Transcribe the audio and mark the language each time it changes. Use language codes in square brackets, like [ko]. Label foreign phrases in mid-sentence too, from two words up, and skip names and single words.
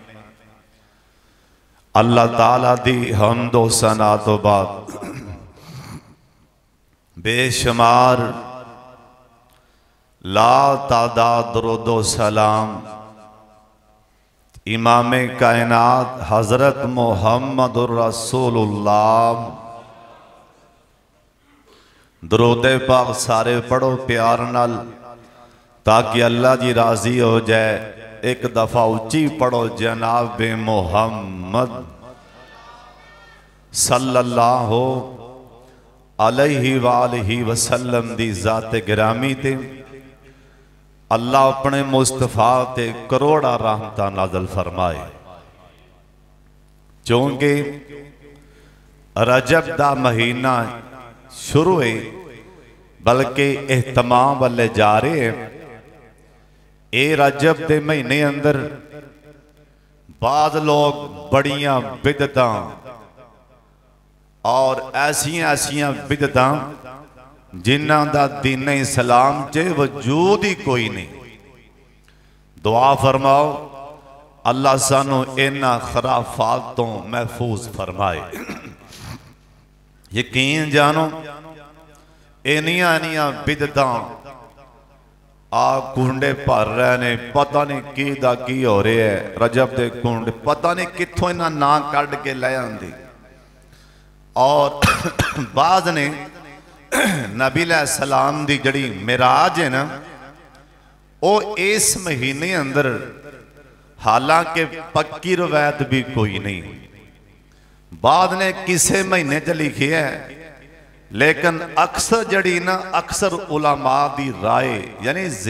[pa] اللہ تعالیٰ دی حمد و ثنا تو بعد بے شمار لا تعداد درود و سلام امام کائنات حضرت محمد الرسول اللہ، درود پاک سارے پڑھو پیار نال تاکہ اللہ جی راضی ہو جائے۔ ایک دفعہ اچھی پڑھو جناب محمد [ar] صلی اللہ علیہ وآلہ وسلم [pa] دی ذات گرامی تے اللہ اپنے مصطفیٰ تے کروڑا رحمتہ نازل فرمائے۔ چونکہ رجب دا مہینہ شروع ہے بلکہ اہتمام والے جا رہے ہیں۔ اے رجب دے مہینے اندر بعض لوگ بڑیاں بدعتاں اور ایسیاں بدعتاں جنہ دا دین اسلام چے وجود ہی کوئی نہیں، دعا فرماؤ اللہ سانو اینا خرافاتوں محفوظ فرمائے۔ یقین جانو اینیاں بدعتاں کنڈے پر رہنے پتہ نہیں کی دا کی ہو رہے ہے، رجب دے کنڈے پتہ نہیں کتھوں انہاں نا کٹ کے لے آندی۔ اور بعض نے نبی [ar] علیہ السلام [pa] دی جڑی معراج ہے نا او اس مہینے اندر، حالانکہ پکی روایت بھی کوئی نہیں، بعض نے کسے مہینے چ لکھی ہے، لیکن اکثر جڑی نا اکثر علماء دی رائے یعنی